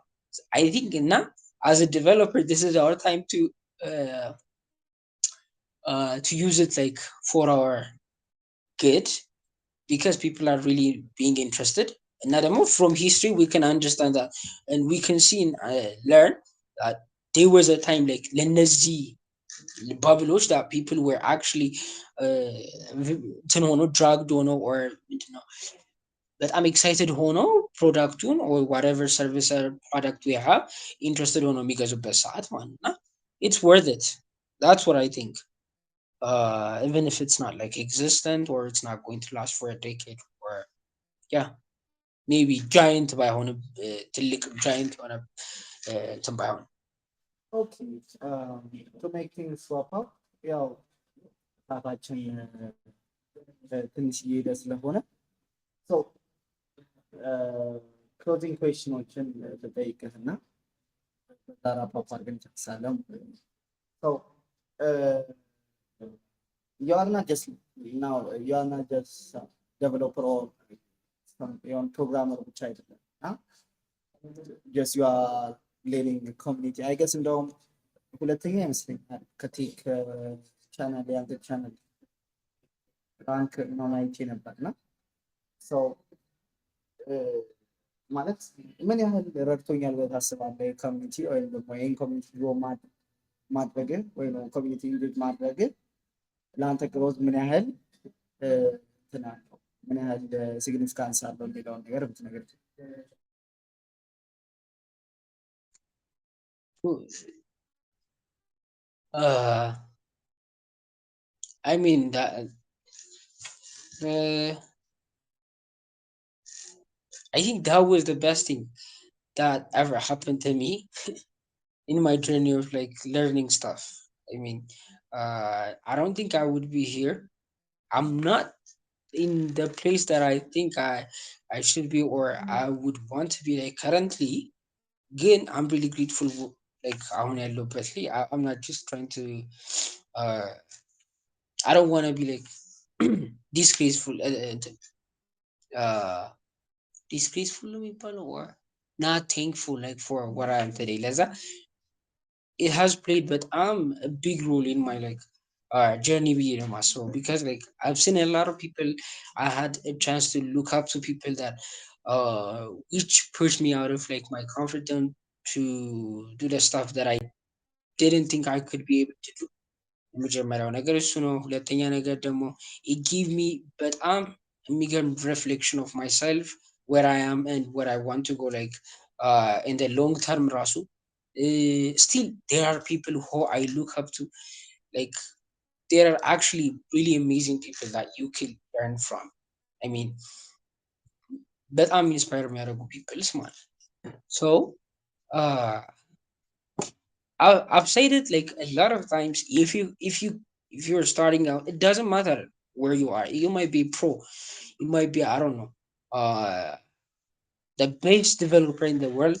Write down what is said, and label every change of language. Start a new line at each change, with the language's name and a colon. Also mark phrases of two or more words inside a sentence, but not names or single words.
English: I think now, as a developer, this is our time uh, to use it like for our good because people are really being interested. And now, the more from history, we can understand that and we can see and learn that there was a time like
Amharic: ለነዚህ ባብሎች
English: that people were actually
Amharic: እንትን ሆኖ
English: dragged ሆኖ or
Amharic: ምንድን ነው በጣም ኤክሳይትድ ሆኖ ፕሮዳክቱን
English: or whatever service or product we have interested
Amharic: ሆኖ የሚገዙበት ሰዓት ማለት ነው እና
English: it's worth it. That's what I think. Even if it's not like existent or it's not going to last for a decade or yeah maybe giant
Amharic: ባይሆንም ትልቅ
English: giant
Amharic: የሆነ እንትን ባይሆን
English: Okay, to make things swap up,
Amharic: ያው ሰዓታችን ትንሽ እየሄደ ስለሆነ so
English: closing questionዎችን
Amharic: ልጠይቅህና ራፓፕ አድርገን እንጨርሳለን።
English: so you are not just now you are not just developer or programmer
Amharic: ብቻ አይደለም
English: just you are leading the community. I guess
Amharic: እንደውም ሁለተኛ ይመስለኛል ከቴክ ቻናል ያንተ ቻናል ራንክ ነው አይቼ ነበርና so ማለት ምን ያህል ረድቶኛል ብለህ ታስባለህ? ኮሚኒቲ ወይም ደግሞ ይሄን
English: community grow
Amharic: ማድረግ ወይም
English: community engage
Amharic: ማድረግ ለአንተ ግሮዝ ምን ያህል ምን ያህል ሲግኒፊካንስ አለው የሚለውን ነገር ብትነግር።
English: I mean that I think that was the best thing. that ever happened to me in my journey of like learning stuff. I mean, I don't think I would be here. I'm not in the place that I think I should be or I would want to be like currently. Again, I'm really grateful. Like
Amharic: አሁን ያለሁበት ላይ
English: I'm not just trying to. Uh, I don't want to be like disgraceful. Uh, disgraceful
Amharic: ነው የሚባለው
English: or not thankful like for what I am today. ለዛ it has played but a big role in my like journey
Amharic: ብዬ ነው የማስበው
English: because like I've seen a lot of people. I had a chance to look up to people that which pushed me out of like my comfort zone to do the stuff that I didn't think I could be able to do.
Amharic: የመጀመሪያው ነገር እሱ ነው። ሁለተኛ ነገር ደግሞ
English: it gave me
Amharic: በጣም የሚገርም
English: reflection of myself, where I am and where I want to go like in the long term ራሱ still there are people who I look up to, like there are actually really amazing people that you can learn from. I mean
Amharic: በጣም ኢንስፓየር የሚያደርጉ ፒፕልስ ማለት
English: so uh I've said it like a lot of times. If you're starting out, it doesn't matter where you are. You might be pro, you might be, I don't know, uh, the best developer in the world.